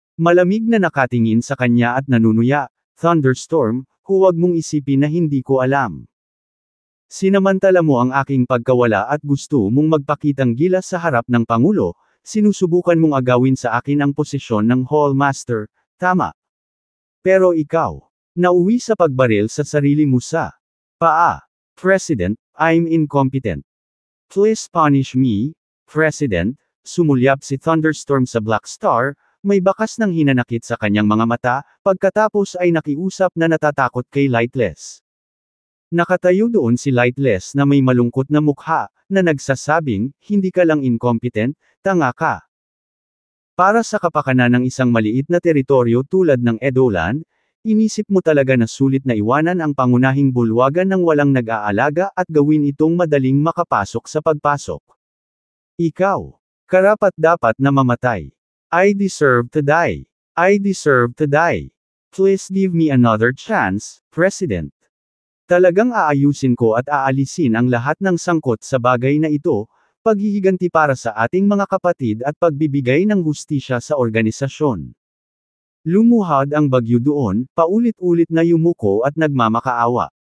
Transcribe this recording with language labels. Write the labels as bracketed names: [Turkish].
[Filipino] Malamig na nakatingin sa kanya at nanunuya, "Thunderstorm, huwag mong isipin na hindi ko alam. Sinamantala mo ang aking pagkawala at gusto mong magpakitang gilas sa harap ng Pangulo, sinusubukan mong agawin sa akin ang posisyon ng Hall Master, tama. Pero ikaw, nauwi sa pagbaril sa sarili mo sa paa. [English] President, I'm incompetent. Please punish me, President." [Filipino] Sumulyap si Thunderstorm sa Black Star, may bakas ng hinanakit sa kanyang mga mata, pagkatapos ay nakiusap na natatakot kay Lightless. Nakatayo doon si Lightless na may malungkot na mukha, na nagsasabing, "Hindi ka lang incompetent, tanga ka." Para sa kapakanan ng isang maliit na teritoryo tulad ng Edoland, inisip mo talaga na sulit na iwanan ang pangunahing bulwagan ng walang nag-aalaga at gawin itong madaling makapasok sa pagpasok. Ikaw, karapat-dapat na mamatay. [English] I deserve to die. I deserve to die. Please give me another chance, President. [Filipino] Talagang aayusin ko at aalisin ang lahat ng sangkot sa bagay na ito, paghihiganti para sa ating mga kapatid at pagbibigay ng hustisya sa organisasyon. Lumuhod ang bagyo doon, paulit-ulit na yumuko at nagmamakaawa.